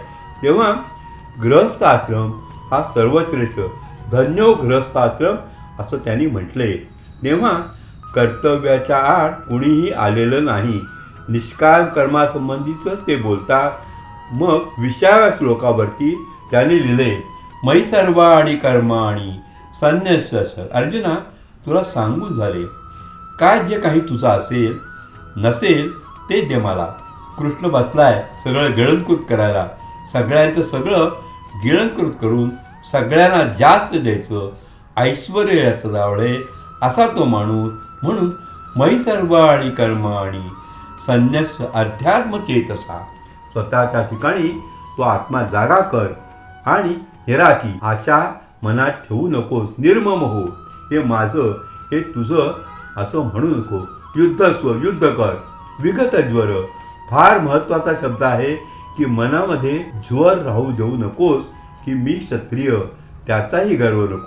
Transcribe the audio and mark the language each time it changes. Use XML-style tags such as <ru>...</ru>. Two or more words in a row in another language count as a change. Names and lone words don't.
<mr>तेव्हा गृहस्थाश्रम हा सर्वश्रेष्ठ,</mr> <sa>धन्यो गृहस्थाश्रम</sa> <mr>असं त्यांनी म्हटले. तेव्हा कर्तव्याच्या आड कुणीही आलेलं नाही. निष्काम कर्मासंबंधीच ते बोलतात. मग 20व्या श्लोकावरती त्यांनी लिहिले,</mr> <sa>मयि सर्वाणि कर्माणि संन्यस्य.</sa> <mr>अर्जुना, तुला सांगून झाले, काय जे काही तुझं असेल नसेल ते दे मला. कृष्ण बसलाय सगळं गिळंकृत करायला. सगळ्यांचं सगळं गिळंकृत करून सगळ्यांना जास्त द्यायचं, ऐश्वर्य याचं जावळे असा तो माणूस.</mr> <sa>म्हणून मयि सर्वाणि कर्माणि संन्यस्य अध्यात्म चेतसा.</sa> <mr>स्वतःच्या ठिकाणी तो आत्मा जागा कर आणि निराशी आशा मनात ठेवू नकोस. निर्मम हो. हे माझं, हे तुझं असं म्हणू नको. युद्धस्व, युद्ध कर.</mr> <sa>विगत ज्वर,</sa> <mr>फार महत्त्वाचा शब्द आहे की मनामध्ये ज्वर राहू देऊ नकोस की मी क्षत्रिय, त्याचाही गर्व नको.</mr>